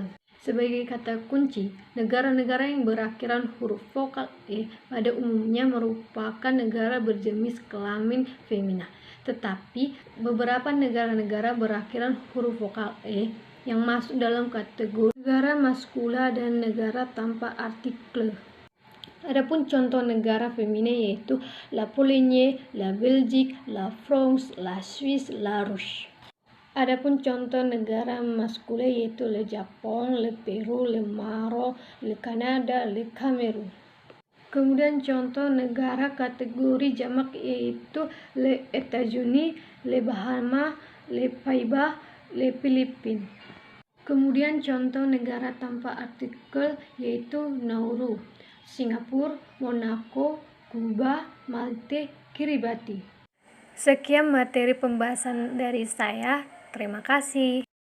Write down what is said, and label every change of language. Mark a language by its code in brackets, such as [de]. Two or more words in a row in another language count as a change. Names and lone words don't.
[id] Sebagai kata kunci, negara-negara yang berakhiran huruf vokal E pada umumnya merupakan negara berjenis kelamin femina. Tetapi, beberapa negara-negara berakhiran huruf vokal E yang masuk dalam kategori negara maskula dan negara tanpa artikel. Adapun contoh negara femina yaitu [fr] la Pologne, la Belgique, la France, la Suisse, la Russe. [id] Adapun contoh negara maskula yaitu [fr] le Japon, le Peru, le Maroc, le Kanada, le Kamerun. [id] Kemudian contoh negara kategori jamak yaitu [fr] le États-Unis, le Bahamas, le Pays-Bas, le Philippines. [id] Kemudian contoh negara tanpa artikel yaitu Nauru, Singapura, Monaco, Kuba, Malte, Kiribati. Sekian materi pembahasan dari saya. Terima kasih.